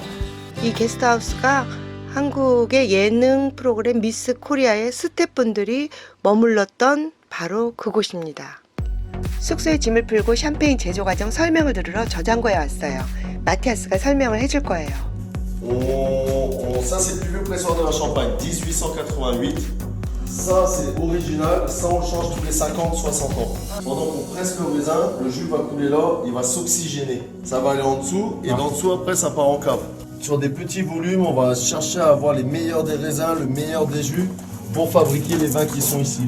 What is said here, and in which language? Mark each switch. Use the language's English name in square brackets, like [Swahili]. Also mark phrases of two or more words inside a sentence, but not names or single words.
[Korean] 이 게스트하우스가 한국의 예능 프로그램 미스 코리아의 스태프분들이 머물렀던 바로 그곳입니다. 숙소에 짐을 풀고 샴페인 제조 과정 설명을 들으러 저장고에 왔어요. 마티아스가 설명을 해줄 거예요. [French] Ça c'est le plus vieux pressoir de la Champagne, 1888. Ça c'est original, ça on le change tous les 50-60 ans. Pendant qu'on presse le raisin, le jus va couler là, il va s'oxygéner. Ça va aller en dessous et d'en dessous après ça part en cave. Sur des petits volumes, on va chercher à avoir les meilleurs des raisins, le meilleur des jus pour fabriquer les vins qui sont ici.